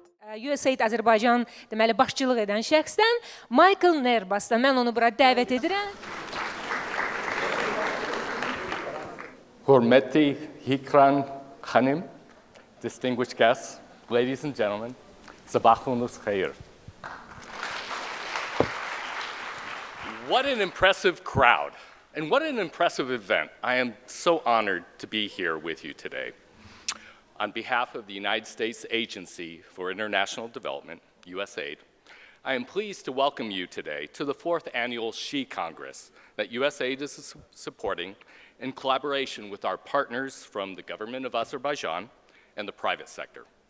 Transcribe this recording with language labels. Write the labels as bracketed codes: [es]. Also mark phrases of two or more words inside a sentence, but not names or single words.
[az] USAID Azerbaijan deməli başçılıq edən şəxsdən Michael Nehrbass'dan mən onu bura dəvət edirəm. Hürmetli Hikran Hanım, [en] distinguished guests, ladies and gentlemen, [az] sabahunuz khair. [en] What an impressive crowd, and what an impressive event. I am so honored to be here with you today. On behalf of the United States Agency for International Development, USAID, I am pleased to welcome you today to the 4th Annual SHE Congress that USAID is supporting in collaboration with our partners from the government of Azerbaijan and the private sector.